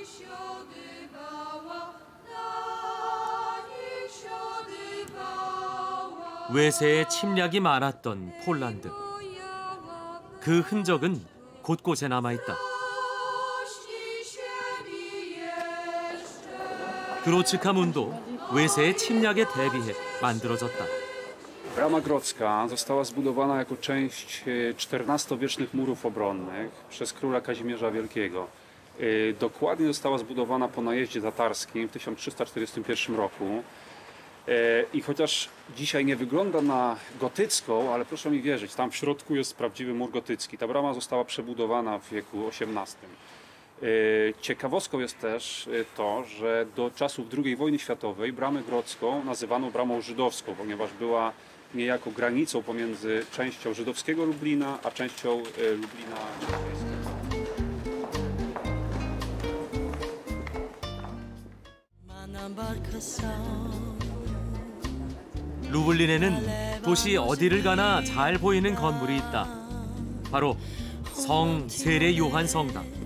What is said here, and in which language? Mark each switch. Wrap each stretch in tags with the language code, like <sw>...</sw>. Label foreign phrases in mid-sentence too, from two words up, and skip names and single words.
<ko>외세의 침략이 많았던 폴란드. 그 흔적은 곳곳에 남아있다. 그로츠카 문도 외세의 침략에 대비해 만들어졌다.</ko> <pl>Brama Grodzka została zbudowana jako część XIV-wiecznych murów obronnych przez króla Kazimierza Wielkiego. Dokładnie została zbudowana po najeździe tatarskim w 1341 roku. I chociaż dzisiaj nie wygląda na gotycką, ale proszę mi wierzyć, tam w środku jest prawdziwy mur gotycki. Ta brama została przebudowana w wieku XVIII. Ciekawostką jest też to, że do czasów II wojny światowej bramę grodzką nazywano bramą żydowską, ponieważ była niejako granicą pomiędzy częścią żydowskiego Lublina a częścią Lublina chrześcijańskiego.</pl> <ko>루블린에는 도시 어디를 가나 잘 보이는 건물이 있다. 바로 성 세례 요한 성당.</ko>